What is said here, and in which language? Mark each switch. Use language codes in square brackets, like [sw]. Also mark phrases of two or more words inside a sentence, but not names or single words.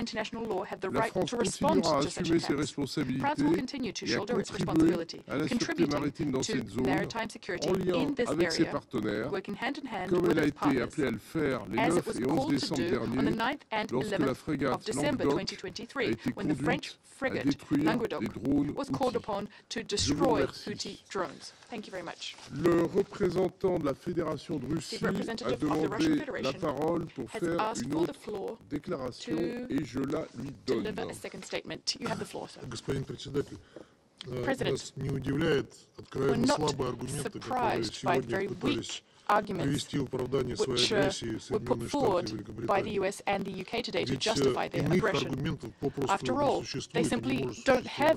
[fr] La France continuera à assumer ses responsabilités et à contribuer à la sûreté maritime dans cette zone en lien avec ses partenaires, comme elle a été appelée à le faire les 9 et 11 décembre dernier, lorsque la frégate Languedoc a été conduite à détruire des drones Houthis. Je vous remercie. Le représentant de la Fédération de Russie a demandé la parole pour faire une autre déclaration et je la lui donne. [ru] Господин председатель, нас не удивляет откровенно слабые аргументы, которые сегодня пытались привести в оправдание своей агрессии Соединенные Штаты и Великобритания. Ведь иных аргументов попросту не существует, не может существовать.